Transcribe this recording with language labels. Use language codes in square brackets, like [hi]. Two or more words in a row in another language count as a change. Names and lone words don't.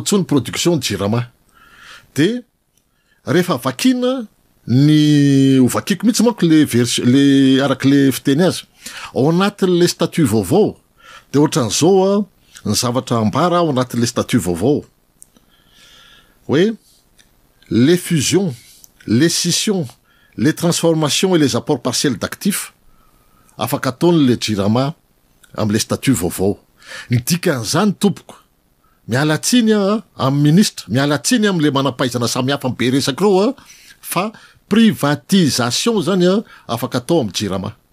[mg] tsony production jirama de rehefa vakina ny ovakiko mihitsy manko le araky le fiteny azy ao anatin'le statut vaovao de ohatran'izao ny zavatra ambara ao anatin'le statut vaovao hoe [fr] les fusions les scissions les transformations et les apports partiels d'actifs [mg] afaka ataony le jirama am'le statut vaovao ny dikan'izany tompoko mialatsiny amy ministre mialatsiny am'le manampaizana samihafa be resaky reo fa privatisation zany afaka atao amy jirama